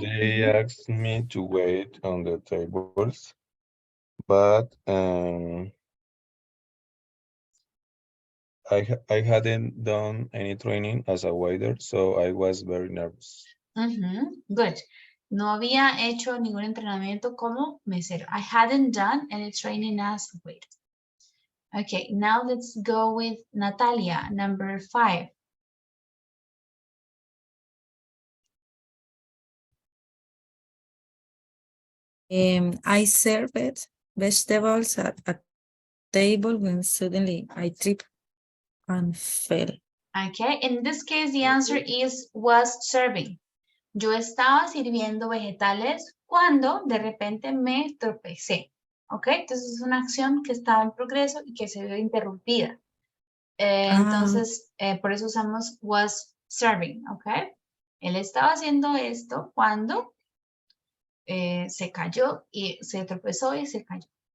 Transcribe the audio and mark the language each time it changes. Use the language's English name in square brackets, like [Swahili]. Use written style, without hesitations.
[English] They asked me to wait on the tables, but I hadn't done any training as a waiter, so I was very nervous. Good. [Spanish] No había hecho ningún entrenamiento como mesero. [English] I hadn't done any training as a waiter. Okay, now let's go with Natalia, number 5. I served vegetables at a table when suddenly I tripped and fell. Okay, in this case, the answer is was serving. [Spanish] Yo estaba sirviendo vegetales cuando de repente me tropecé. Ok, entonces es una acción que estaba en progreso y que se vio interrumpida. Entonces, por eso usamos [English] was serving, [Spanish] ok. Él estaba haciendo esto cuando se cayó y se tropezó y se cayó.